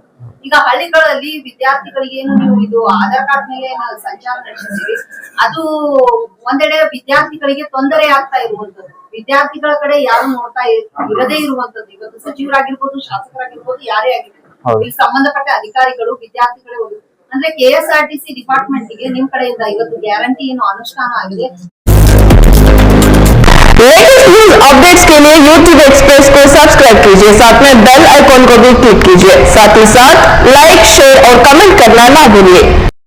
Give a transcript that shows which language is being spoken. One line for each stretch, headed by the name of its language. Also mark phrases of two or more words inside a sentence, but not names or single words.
Kannada: ಈಗ ಹಳ್ಳಿಗಳಲ್ಲಿ ವಿದ್ಯಾರ್ಥಿಗಳಿಗೆ ಏನು ನೀವು ಇದು ಆಧಾರ್ ಕಾರ್ಡ್ ಮೇಲೆ ಏನು ಸಂಚಾರ ನಡೆಸಿದ್ದೀರಿ, ಅದು ಒಂದೆಡೆ ವಿದ್ಯಾರ್ಥಿಗಳಿಗೆ ತೊಂದರೆ ಆಗ್ತಾ ಇರುವಂತದ್ದು. ವಿದ್ಯಾರ್ಥಿಗಳ ಕಡೆ ಯಾರು ನೋಡ್ತಾ ಇರದೇ ಇರುವಂತದ್ದು. ಇವತ್ತು ಸಚಿವರಾಗಿರ್ಬೋದು, ಶಾಸಕರಾಗಿರ್ಬೋದು, ಯಾರೇ ಆಗಿರ್ಬೋದು, ಇಲ್ಲಿ ಸಂಬಂಧಪಟ್ಟ ಅಧಿಕಾರಿಗಳು ವಿದ್ಯಾರ್ಥಿಗಳೇ ಹೋಗಿ ಅಂದ್ರೆ KSRTC ಡಿಪಾರ್ಟ್ಮೆಂಟ್ ಗೆ ನಿಮ್ ಕಡೆಯಿಂದ ಇವತ್ತು ಗ್ಯಾರಂಟಿ ಏನು ಅನುಷ್ಠಾನ ಆಗಿದೆ.
English: latest news updates
Hindi: के लिए YouTube एक्सप्रेस को सब्सक्राइब कीजिए, साथ में
English: bell icon
Hindi: को भी क्लिक कीजिए। साथ ही साथ
English: like, share
Hindi: और कमेंट करना ना भूलिए।